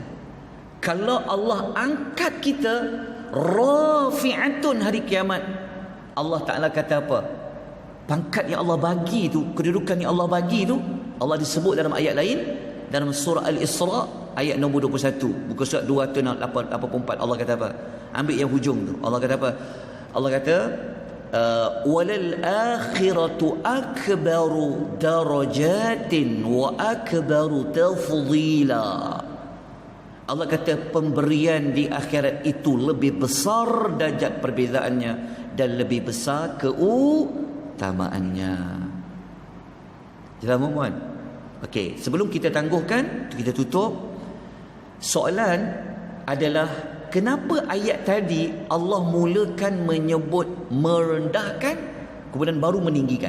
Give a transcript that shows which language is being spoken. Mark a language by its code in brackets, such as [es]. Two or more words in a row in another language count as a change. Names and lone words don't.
[ms] Kalau Allah angkat kita, rafi'atun hari kiamat, Allah Ta'ala kata apa? Pangkat yang Allah bagi tu, kedudukan yang Allah bagi tu, Allah disebut dalam ayat lain, dalam surah Al-Isra ayat nombor 21, buku surat 284. Allah kata apa? Ambil yang hujung tu. Allah kata apa? Allah kata [ar] وللآخرة أكبر درجات وأكبر تفضيلا. [ms] Allah kata pemberian di akhirat itu lebih besar darjat perbezaannya dan lebih besar keutamaannya. Jelas mohon. Okey, sebelum kita tangguhkan, kita tutup. Soalan adalah, kenapa ayat tadi Allah mulakan menyebut merendahkan, kemudian baru meninggikan?